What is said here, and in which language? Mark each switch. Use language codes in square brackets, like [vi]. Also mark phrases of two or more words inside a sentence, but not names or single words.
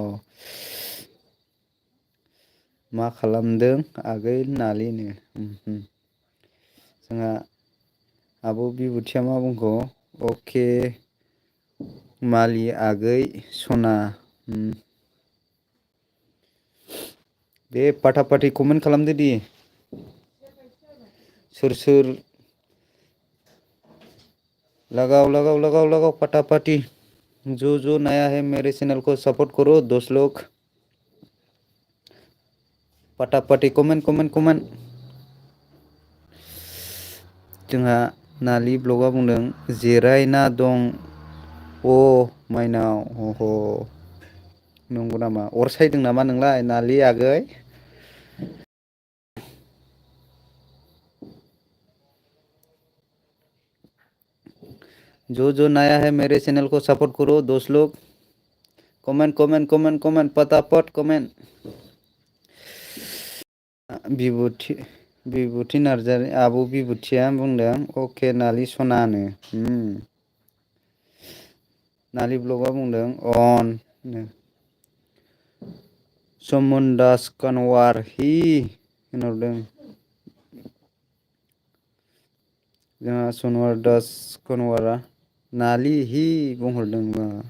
[brx] मा खालामदों आगै नालिनो जोंहा आब' बिबुथिया मा बुंखो अके मालि आगै सना दे [hi] फाथा फाथि कमेन्ट [brx] खालामदो दे [hi] सोर सोर लगाओ फटाफटी जो नया है मेरे चैनल को सपोर्ट करो दोस्त लोग फटाफटी कमेन्ट [brx] जोंहा नालि ब्लगआ बुंदों जिरायना दं अ माइनाव अह नंगौ नामा अर सायदों नामा नोंलाय नालि आगै [hi] जो नया है मेरे चैनल को सपोर्ट करो दोस्त लोग कमेन्ट फटाफट कमेन्ट [brx] बिबुथि नार्जारि आब' बिबुथिया बुंदों अके नालि सनानो नालि ब्लगआ बुंदों अन समन दास कानवार हि होनहरदों जोंहा सनवार दास कनवारा नालि हि बुंहरदों